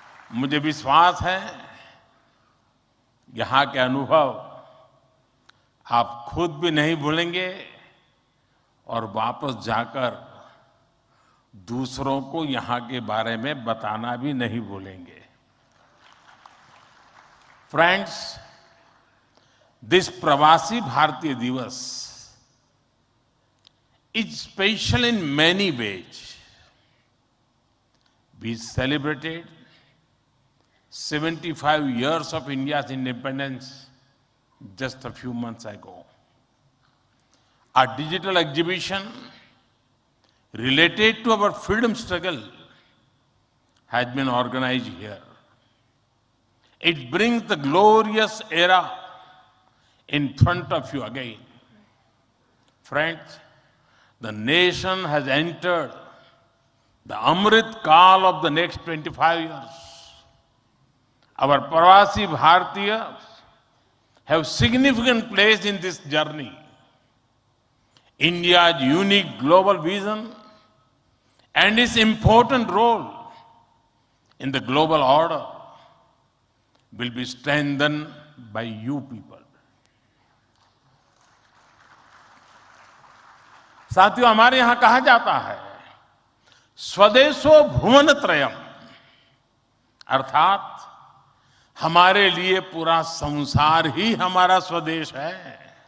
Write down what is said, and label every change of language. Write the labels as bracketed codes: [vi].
[hi] मुझे विश्वास है यहाँ के अनुभव आप खुद भी नहीं भूलेंगे और वापस जाकर दूसरों को यहाँ के बारे में बताना भी नहीं भूलेंगे। [en] Friends, this Pravasi Bharatiya Divas is special in many ways. We celebrated 75 years of India's independence just a few months ago. A digital exhibition related to our freedom struggle has been organized here. It brings the glorious era in front of you again. Friends, the nation has entered the Amrit Kaal of the next 25 years. Our Pravasi Bhartiyas have significant place in this journey. India's unique global vision and its important role in the global order will be strengthened by you people. [hi] साथियों, हमारे यहां कहा जाता है [sa] स्वदेशो भुवन त्रयम, [hi] अर्थात हमारे लिए पूरा संसार ही हमारा स्वदेश है।